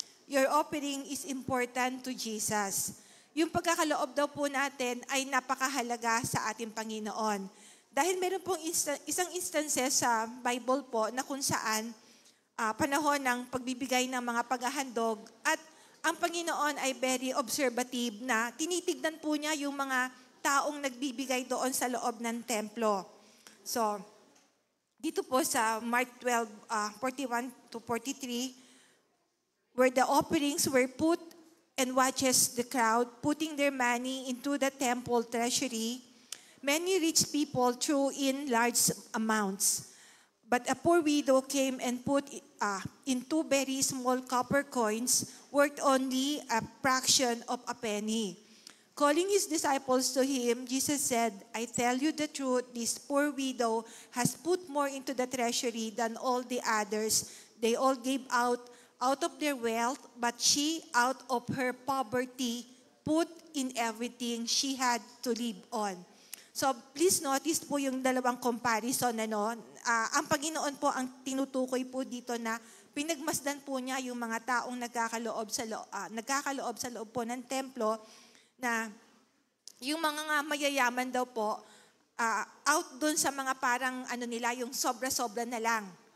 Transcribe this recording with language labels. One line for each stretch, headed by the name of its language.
English: Your offering is important to Jesus.
Filipino: Yung pagkakaloob daw po natin ay napakahalaga sa ating Panginoon. Dahil meron pong isang instances sa Bible po na kung saan panahon ng pagbibigay ng mga paghahandog at ang Panginoon ay
English: very observative
Filipino: na tinitignan po niya yung mga taong nagbibigay doon sa loob ng templo.
English: So,
Filipino: dito po sa
English: Mark 12, 41 to 43, where the offerings were put and watches the crowd putting their money into the temple treasury, many rich people threw in large amounts. But a poor widow came and put in 2 very small copper coins worth only a fraction of a penny. Calling his disciples to him, Jesus said, I tell you the truth, this poor widow has put more into the treasury than all the others. They all gave out of their wealth, but she, out of her poverty, put in everything she had to live on. So please notice
Filipino: po yung dalawang
English: comparison.
Filipino: Ang Panginoon po ang tinutukoy po dito na pinagmasdan po niya yung mga taong nagkakaloob sa loob po ng templo, na yung mga mayayaman daw po, out dun sa mga parang yung sobra-sobra na lang.